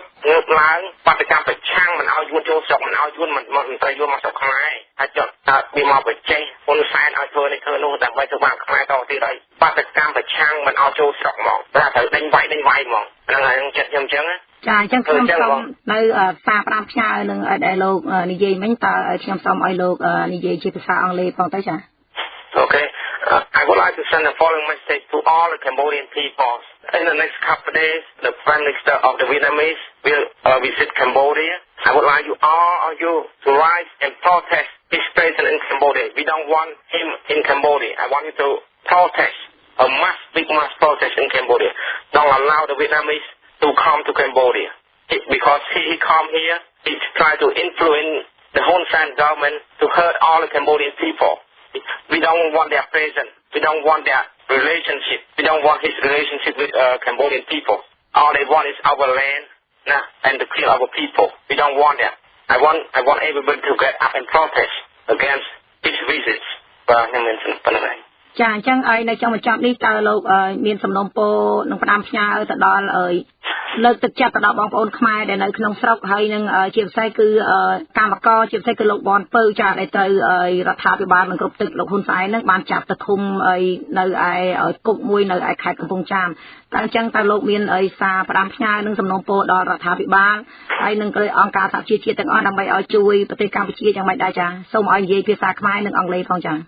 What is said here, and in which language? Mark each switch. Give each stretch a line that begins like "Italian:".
Khmer: ងើបឡើងបាតកម្មប្រឆាំងមិនឲ្យយួនចូលស្រុកមិនឲ្យយួនមិនត្រីយួនមកស្រុកខ្មែរហើយចុះតើវាមកប្រជែកហ៊ុនសែនឲ្យធ្វើនេះធ្វើនោះដើម្បីធ្វើបាបខ្មែរតទៀតហើយបាតកម្មប្រឆាំងមិនឲ្យចូលស្រុកហ្មងតែត្រូវដេញវាយហ្មងហ្នឹងហើយចិត្តខ្ញុំអញ្ចឹង ចាអញ្ចឹងខ្ញុំសូមនៅសារផ្ដាំផ្ញើនឹងដែលលោកនិយាយមិញតើខ្ញុំសូមឲ្យលោកនិយាយជាភាសាអង់គ្លេសផងទៅចា
English: Okay, I would like to send the following message to all the Cambodian people. In the next couple of days, the Prime Minister of the Vietnamese will visit Cambodia. I would like you all of you to rise and protest his presence in Cambodia. We don't want him in Cambodia. I want you to protest, big mass protest in Cambodia. Don't allow the Vietnamese to come to Cambodia. Because he come here, he try to influence the Hun Sen government to hurt all the Cambodian people. We don't want their presence. We don't want their relationship. We don't want his relationship with Cambodian people. All they want is our land and to kill our people. We don't want that. I want everybody to get up and protest against his visits.
Khmer: ខ្ញុំមានសំណើ ចាអញ្ចឹងឲ្យនៅtrongបញ្ចប់នេះតើលោកមានសំណូមពរនឹងផ្ដាំផ្ញើទៅដល់លើកទឹកចិត្តទៅដល់បងប្អូនខ្មែរដែលនៅក្នុងស្រុកហើយនឹងជាពិសេសគឺកម្មករជាពិសេសគឺលោកបនពៅចាដែលត្រូវរដ្ឋាភិបាលនឹងគ្រប់ទឹកលោកហ៊ុនសែននឹងបានចាប់ទៅឃុំនៅឯគុកមួយនៅឯខេត្តកំពង់ចាមតែអញ្ចឹងតើលោកមានសារផ្ដាំផ្ញើនឹងសំណូមពរដល់រដ្ឋាភិបាលហើយនឹងអង្គការសហជីវជាតិទាំងអស់ដើម្បីឲ្យជួយប្រទេសកម្ពុជាយ៉ាងម៉េចដែរចាសូមឲ្យនិយាយភាសាខ្មែរនិងអង់គ្លេសផងចា